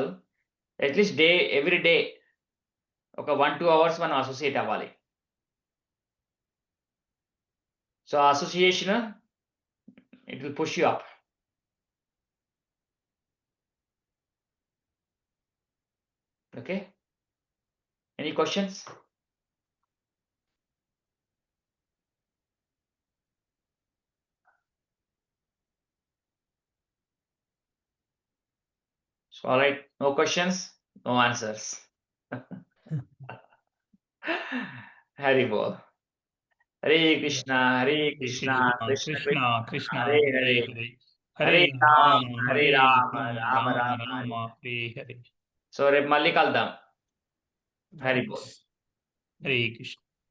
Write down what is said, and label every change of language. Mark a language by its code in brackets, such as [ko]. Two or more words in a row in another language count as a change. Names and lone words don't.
[en] at least every day [te] ఒక 1, 2 అవర్స్ మనం అసోసియేట్ అవ్వాలి. [en] So, ఆ association it will push you up. ఓకే. Any questions? So, all right. No questions, no answers. [bn] হরি বোল. [sa] हरे कृष्ण, हरे कृष्ण, कृष्ण కృష్ణ కృష్ణ Hare హరే Hare, హరే Hare హరే Ram, రామ Hare హరే Rama, రామ Rama రామ Rama, రామ Hare. హరే హరే [te] So, రేపు మళ్ళీ కలుద్దాం. [bn] হরি বোল. [sa] హరే కృష్ణ